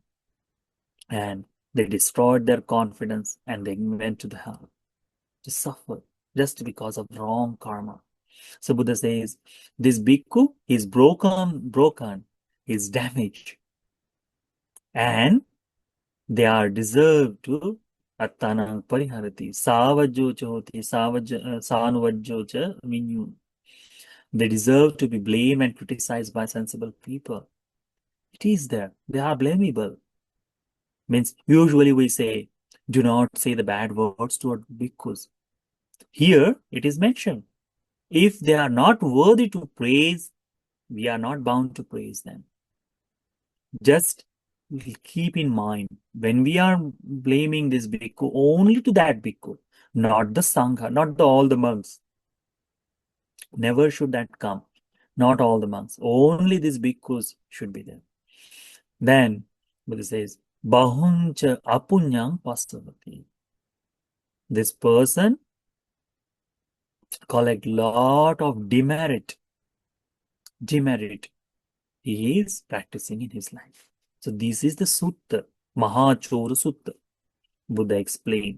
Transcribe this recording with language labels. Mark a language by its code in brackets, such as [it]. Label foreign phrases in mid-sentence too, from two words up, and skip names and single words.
[en] And they destroyed their confidence and they went to the hell to suffer just because of wrong karma. So Buddha says, this bhikkhu is broken, is damaged, and they are deserved to [pi] attanang pariharati, savajjo choti, sanuvajjo cha minyu. [en] They deserve to be blamed and criticized by sensible people. It is there. They are blamable. Means usually we say, do not say the bad words toward bhikkhus. Here it is mentioned. If they are not worthy to praise, We are not bound to praise them. Just keep in mind, when we are blaming this bhikkhu, only to that bhikkhu, not the sangha, not all the monks. Never should that come. Not all the monks. Only these bhikkhus should be there. Then Buddha says, [pi] Bahuncha apunyang pasavati. [en] This person collect lot of demerit. Demerit he is practicing in his life. So this is the sutta, Mahācora Sutta. Buddha explained.